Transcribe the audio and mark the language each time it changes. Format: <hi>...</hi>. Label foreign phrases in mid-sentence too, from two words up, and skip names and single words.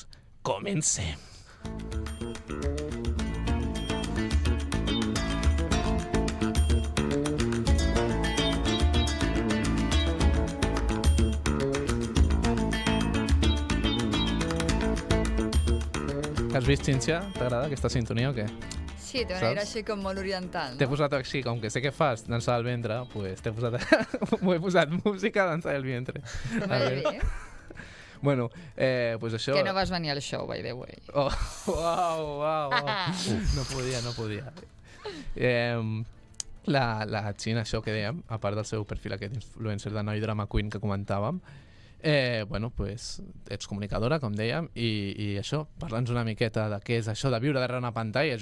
<ca>Comencem. Has vist, Cíntia? T'agrada aquesta sintonia o què? Sí, té un aire així com molt oriental. T'he posat així, com que sé què fas, dansar al ventre, pues t'he posat... M'ho he posat música, dansar al ventre. Bé. Bueno, pues això... Que no vas venir al show,</ca> <en>by the way.</en> <ca>Oh, uau. No podia. la Xina, això que dèiem, a part del seu perfil aquest influencer de noi</ca> <en>drama queen</en> <ca>que comentàvem, bueno, pues, ets comunicadora, com dèiem, i això, parla'ns una miqueta de què és això de viure darrere una pantalla.</ca>